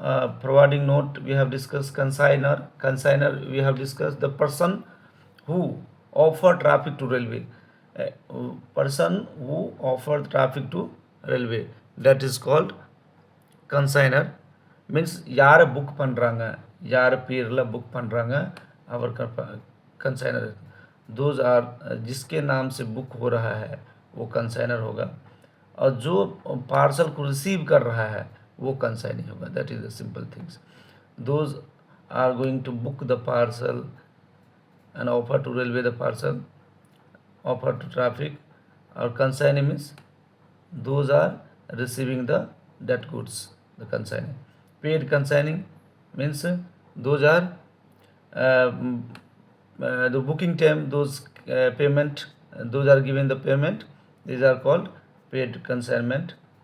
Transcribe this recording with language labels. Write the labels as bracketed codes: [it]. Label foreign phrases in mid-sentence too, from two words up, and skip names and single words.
[en] providing note we have discussed. Consigner we have discussed. The person who offer traffic to railway, person who offer traffic to railway, that is called consigner. [ta] Means யாரை புக் பண்ணுறாங்க, யார் பேரில் புக் பண்ணுறாங்க, அவர் कंसाइनर. [en] those are [hi] जिसके नाम से बुक हो रहा है वो कंसाइनर होगा, और जो पार्सल को रिसीव कर रहा है वो कंसाइनी होगा. [en] that is the simple things. those are going to book the parcel and offer to railway the parcel, offer to traffic. Or consignee means those are receiving the that goods, the consignee. Paid consigning means those are the booking time, those payment, those are given the payment, these are called paid consignment.